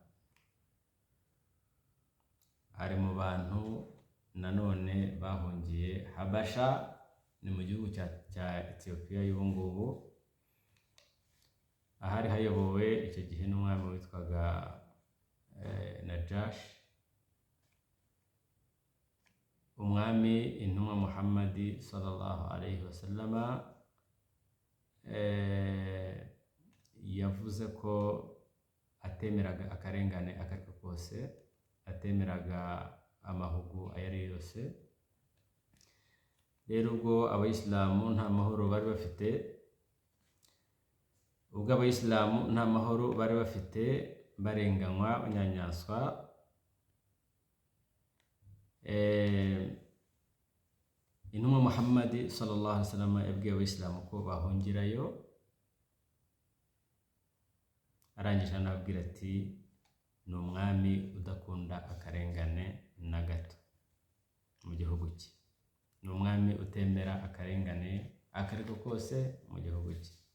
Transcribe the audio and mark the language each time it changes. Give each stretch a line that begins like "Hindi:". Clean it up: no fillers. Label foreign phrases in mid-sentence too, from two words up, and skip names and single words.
Kinyarwanda: Ari mu bantu nanone bahungiye Habasha, ni mu gihugu cya Ethiopia y'ubu ngubu, ahari hayobowe icyo gihe n'umwami witwaga Najash. Umwami intumwa Muhammadi
Arabic: صلى الله عليه وسلم
Kinyarwanda: yavuze ko atemeraga akarengane akariko kose, atemeraga amahugu ayo ari yose. Rero ubwo abayisilamu nta mahoro bari bafite, barenganywa, banyanyaswa, intumwa Muhammadi
Arabic: صلى الله عليه وسلم
Kinyarwanda: yabwiye abayisilamu ko bahungirayo. Arangije anababwira ati ni umwami udakunda akarengane na gato mu gihugu cye, ni umwami utemera akarengane akariko kose mu gihugu cye.